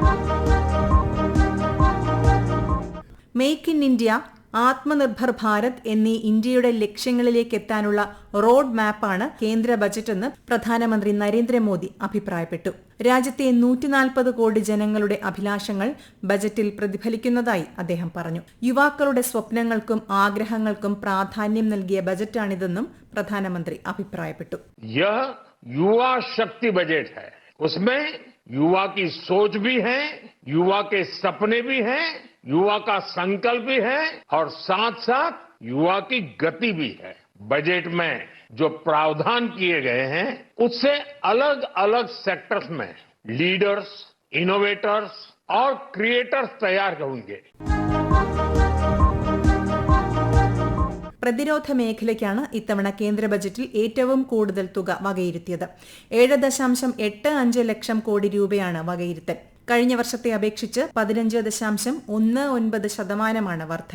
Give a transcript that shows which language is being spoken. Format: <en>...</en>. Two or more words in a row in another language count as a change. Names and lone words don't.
<ml>മേക്ക് ഇൻ ഇന്ത്യ, ആത്മനിർഭർ ഭാരത് എന്നീ ഇന്ത്യയുടെ ലക്ഷ്യങ്ങളിലേക്ക് എത്താനുള്ള റോഡ് മാപ്പാണ് കേന്ദ്ര ബജറ്റെന്ന് പ്രധാനമന്ത്രി നരേന്ദ്രമോദി അഭിപ്രായപ്പെട്ടു. രാജ്യത്തെ 140 കോടി ജനങ്ങളുടെ അഭിലാഷങ്ങൾ ബജറ്റിൽ പ്രതിഫലിക്കുന്നതായി അദ്ദേഹം പറഞ്ഞു. യുവാക്കളുടെ സ്വപ്നങ്ങൾക്കും ആഗ്രഹങ്ങൾക്കും പ്രാധാന്യം നൽകിയ ബജറ്റാണിതെന്നും പ്രധാനമന്ത്രി അഭിപ്രായപ്പെട്ടു.</ml> <hi>युवा शक्ति बजट है, उसमें युवा की सोच भी है, युवा के सपने भी हैं, युवा का संकल्प भी है और साथ साथ युवा की गति भी है. बजट में जो प्रावधान किए गए हैं उससे अलग अलग सेक्टर्स में</hi> <en>leaders, innovators</en> <hi>और क्रिएटर्स तैयार होंगे.</hi> <ml>പ്രതിരോധ മേഖലയ്ക്കാണ് ഇത്തവണ കേന്ദ്ര ബജറ്റിൽ ഏറ്റവും കൂടുതൽ തുക വകയിരുത്തിയത്. 7.85 ലക്ഷം കോടി രൂപയാണ് വകയിരുത്തൽ. കഴിഞ്ഞ വർഷത്തെ അപേക്ഷിച്ച് 15.19% വർധന.</ml>